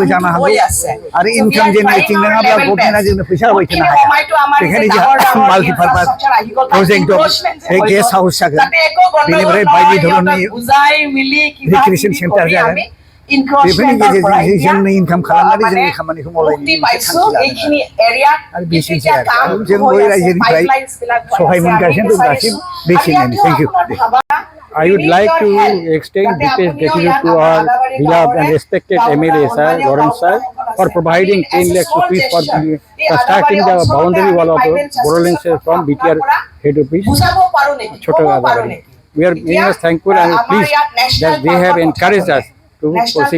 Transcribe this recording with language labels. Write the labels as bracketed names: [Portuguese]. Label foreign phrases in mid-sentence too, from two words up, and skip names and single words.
[Bodo] जानो हागौ आरो [English] income generating [Bodo] नङाब्ला गभर्नमेन्टआ जोंनो फैसा होबाय थानो हाया बेखायनो जोंहा [English] multipurpose project [Bodo] दं बे [English] guest house [Bodo] जागोन बेनिफ्राय बायदि धरननि [English] recreation centre [Bodo] जागोन बेफोरनि गेजेरजों जोंनो इनकाम खालामनानै जोंनि खामानिखौ मावलायनो आरो बेसिनसै आरो जों बै रायजोनिफ्राय सहाय मोनगासिनो दं दासिम बेखिनियानो [English] thank you I would like to extend deepest gratitude to our beloved and respected MLA sir, Lawrence sir, for providing 10 lakhs rupees for constructing the boundary wall of Bodoland from BTR head office, Chota Gadabari. We are very much thankful and pleased that they have encouraged us to proceed.